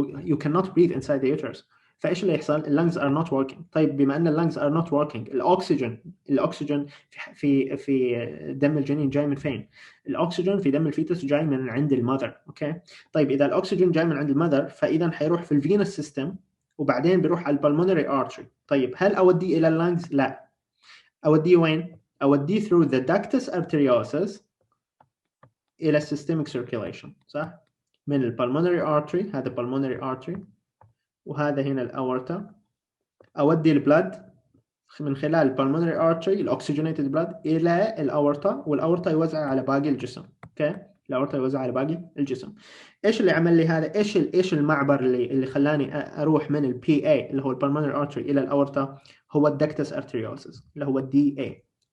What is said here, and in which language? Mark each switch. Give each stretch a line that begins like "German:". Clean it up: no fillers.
English: You cannot breathe inside the uterus.
Arabic: فإيش اللي يحصل؟
English: lungs are not working.
Arabic: طيب بما أن
English: lungs are not working،
Arabic: الأكسجين في دم الجنين جاي من فين؟ الأكسجين في دم الفيتس جاي من عند المذر، أوكي؟ طيب إذا الأكسجين جاي من عند المذر فإذا حيروح في الفينس سيستم وبعدين بيروح على البلمونري artery. طيب هل أوديه إلى اللنجز؟ لا. أوديه وين؟ أوديه through the ductus arteriosus إلى systemic circulation. صح؟ من البلمونري artery، هذا pulmonary artery وهذا هنا الأورطة. أودي البلد من خلال البلمونري artery الأكسجينيتد بلد إلى الأورطة، والأورطة يوزع على باقي الجسم. أوكي؟ الأورطة يوزع على باقي الجسم. إيش اللي عمل لي هذا؟ إيش المعبر اللي خلاني أروح من ال PA اللي هو البلمونري artery إلى الأورطة؟ هو الدكتس arteriosus اللي هو DA.